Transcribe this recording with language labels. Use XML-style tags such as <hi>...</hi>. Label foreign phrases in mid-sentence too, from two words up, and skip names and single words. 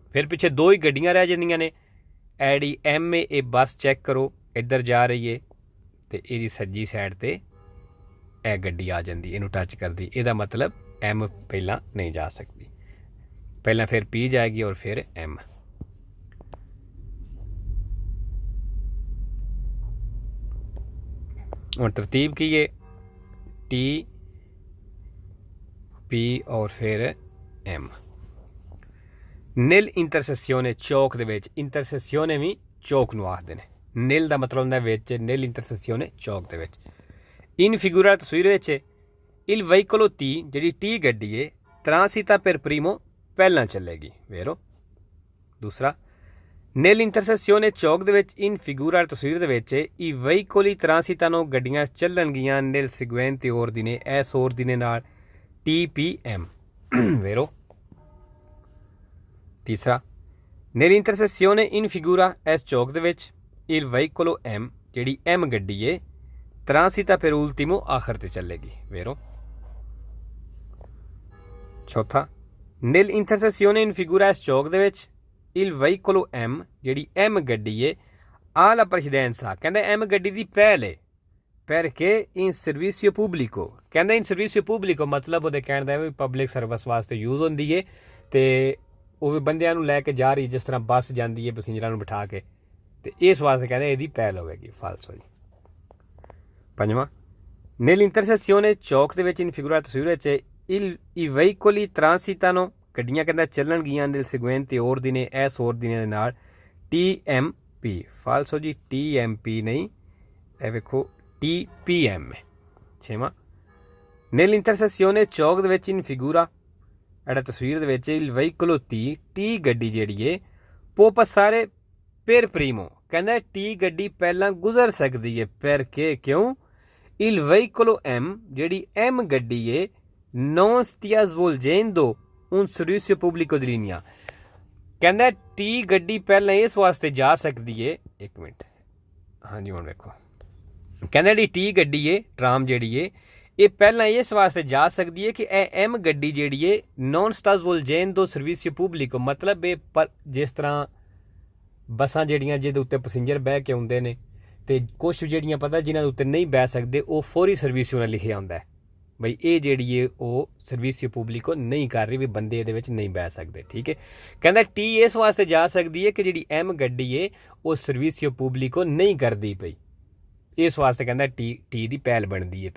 <pa>ਫਿਰ ਪਿੱਛੇ ਦੋ ਹੀ ਗੱਡੀਆਂ ਰਹਿ ਜਾਂਦੀਆਂ ਨੇ। ਐਡੀ M A, ਇਹ ਬੱਸ ਚੈੱਕ ਕਰੋ ਇੱਧਰ ਜਾ ਰਹੀ ਹੈ ਤੇ ਇਹਦੀ ਸੱਜੀ ਸਾਈਡ ਤੇ ਇਹ ਗੱਡੀ ਆ ਜਾਂਦੀ, ਇਹਨੂੰ ਟੱਚ ਕਰਦੀ, ਇਹਦਾ ਮਤਲਬ M ਪਹਿਲਾਂ ਨਹੀਂ ਜਾ ਸਕਦੀ, ਪਹਿਲਾਂ ਫਿਰ P ਜਾਏਗੀ ਔਰ ਫਿਰ M। ਔਰ ਤਰਤੀਬ ਕੀ ਹੈ T P ਔਰ ਫਿਰ M।</pa> <it>nell'intersezione</it> <pa>ਚੌਕ ਦੇ ਵਿੱਚ, ਇੰਟਰਸੇਸਿਓਨੇ ਭੀ ਚੌਕ ਨੂੰ ਆਖਦੇ ਨੇ।</pa> <it>nell</it> <pa>ਦਾ ਮਤਲਬ ਹੁੰਦਾ ਵਿੱਚ,</pa> <it>nell'intersezione</it> <pa>ਚੌਕ ਦੇ ਵਿੱਚ।</pa> <it>in figura</it> <pa>ਤਸਵੀਰ ਵਿੱਚ</pa> <it>il veicolo T,</it> <pa>ਜਿਹੜੀ T ਗੱਡੀ ਹੈ</pa> <it>transita per primo</it> <pa>ਪਹਿਲਾ ਚੱਲੇਗੀ। ਵੇਰੋ ਦੂਸਰਾ, nell'intersezione ਚੌਕ ਦੇ ਵਿੱਚ</pa> <it>in figura</it> <pa>ਤਸਵੀਰ ਦੇ ਵਿੱਚ</pa> <it>i veicoli transitano</it> <pa>ਗੱਡੀਆਂ ਚੱਲਣਗੀਆਂ</pa> <it>nel seguente ordine</it> <pa>ਇਸ ordine ਨਾਲ TPM। vero। ਤੀਸਰਾ,</pa> <it>nell'intersezione in figura</it> <pa>ਇਸ ਚੌਕ ਦੇ ਵਿੱਚ</pa> <it>il veicolo M,</it> <pa>ਜਿਹੜੀ M ਗੱਡੀ ਹੈ</pa> <it>transita per ultimo</it> <pa>ਆਖਰ ਤੇ ਚੱਲੇਗੀ। vero। ਚੌਥਾ,</pa> <it>nell'intersezione in figura</it> <pa>ਇਸ ਚੌਕ ਦੇ ਵਿੱਚ</pa> <it>il veicolo M,</it> <pa>ਜਿਹੜੀ M ਗੱਡੀ ਹੈ</pa> <it>ha la precedenza,</it> <pa>ਕਹਿੰਦਾ M ਗੱਡੀ ਦੀ ਪਹਿਲ ਹੈ</pa> <it>perché in servizio pubblico,</it> <pa>ਕਹਿੰਦਾ</pa> <it>in servizio pubblico</it> <pa>ਮਤਲਬ ਉਹਦੇ ਕਹਿਣ ਦਾ ਵੀ</pa> <en>public service</en> <pa>ਵਾਸਤੇ ਯੂਜ਼ ਹੁੰਦੀ ਹੈ ਤੇ ਉਹ ਵੀ ਬੰਦਿਆਂ ਨੂੰ ਲੈ ਕੇ ਜਾ ਰਹੀ, ਜਿਸ ਤਰ੍ਹਾਂ ਬੱਸ ਜਾਂਦੀ ਹੈ ਪੈਸੇਂਜਰਾਂ ਨੂੰ ਬਿਠਾ ਕੇ, ਤੇ ਇਸ ਵਾਸਤੇ ਕਹਿੰਦੇ ਇਹਦੀ ਪਹਿਲ ਹੋਵੇਗੀ। ਫਾਲਸੋ ਜੀ। ਪੰਜਵਾਂ, nell'intersezione ਚੌਕ ਦੇ ਵਿੱਚ</pa> <it>in figura</it> <pa>ਤਸਵੀਰ ਵਿੱਚ</pa> <it>i veicoli transitano</it> <pa>ਗੱਡੀਆਂ ਕਹਿੰਦਾ ਚੱਲਣਗੀਆਂ</pa> <it>nel seguente ordine</it> <pa>ਇਸ ordine ਦੇ ਨਾਲ TMP। ਫਾਲਸੋ ਜੀ, TMP ਨਹੀਂ, ਇਹ ਵੇਖੋ TPM ਹੈ। ਛੇਵਾਂ, nell'intersezione ਚੌਕ ਦੇ ਵਿੱਚ</pa> <it>in figura</it> <pa>ਜਿਹੜਾ ਤਸਵੀਰ ਦੇ ਵਿੱਚ</pa> <it>il veicolo T</it> <pa>ਗੱਡੀ ਜਿਹੜੀ ਹੈ</pa> <it>può passare per primo,</it> <pa>ਕਹਿੰਦਾ T ਗੱਡੀ ਪਹਿਲਾਂ ਗੁਜ਼ਰ ਸਕਦੀ ਹੈ perché ਕਿਉਂ</pa> <it>il veicolo M,</it> <pa>ਜਿਹੜੀ M ਗੱਡੀ ਹੈ</pa> <it>non stia svolgendo un servizio pubblico di linea,</it> <pa>ਕਹਿੰਦਾ T ਗੱਡੀ ਪਹਿਲਾਂ ਇਸ ਵਾਸਤੇ ਜਾ ਸਕਦੀ ਹੈ। ਇੱਕ ਮਿੰਟ, ਹਾਂਜੀ ਹੁਣ ਵੇਖੋ, ਕਹਿੰਦਾ ਜਿਹੜੀ T ਗੱਡੀ ਹੈ ਟਰਾਮ ਜਿਹੜੀ ਹੈ ਇਹ ਪਹਿਲਾਂ ਇਸ ਵਾਸਤੇ ਜਾ ਸਕਦੀ ਹੈ ਕਿ ਇਹ M ਗੱਡੀ ਜਿਹੜੀ ਹੈ</pa> <it>non sta svolgendo servizio pubblico,</it> <pa>ਮਤਲਬ ਇਹ ਪਰ ਜਿਸ ਤਰ੍ਹਾਂ ਬੱਸਾਂ ਜਿਹੜੀਆਂ ਜਿਹਦੇ ਉੱਤੇ ਪੈਸੇਂਜਰ ਬਹਿ ਕੇ ਆਉਂਦੇ ਨੇ ਤੇ ਕੁਝ ਜਿਹੜੀਆਂ ਪਤਾ ਜਿਨ੍ਹਾਂ ਦੇ ਉੱਤੇ ਨਹੀਂ ਬਹਿ ਸਕਦੇ ਉਹ ਫੌਰੀ ਸਰਵਿਸ ਉਹਨਾਂ ਲਿਖਿਆ ਹੁੰਦਾ ਹੈ ਬਈ ਇਹ ਜਿਹੜੀ ਹੈ ਉਹ</pa> <it>servizio pubblico</it> <pa>ਨਹੀਂ ਕਰ ਰਹੀ ਵੀ ਬੰਦੇ ਇਹਦੇ ਵਿੱਚ ਨਹੀਂ ਬਹਿ ਸਕਦੇ। ਠੀਕ ਹੈ, ਕਹਿੰਦਾ ਟੀ ਇਸ ਵਾਸਤੇ ਜਾ ਸਕਦੀ ਹੈ ਕਿ ਜਿਹੜੀ ਐਮ ਗੱਡੀ ਹੈ ਉਹ</pa> <it>servizio pubblico</it> <pa>ਨਹੀਂ ਕਰਦੀ ਪਈ, ਇਸ ਵਾਸਤੇ ਕਹਿੰਦਾ ਟੀ ਦੀ ਪਹਿਲ ਬਣਦੀ ਹੈ ਪਈ।</pa>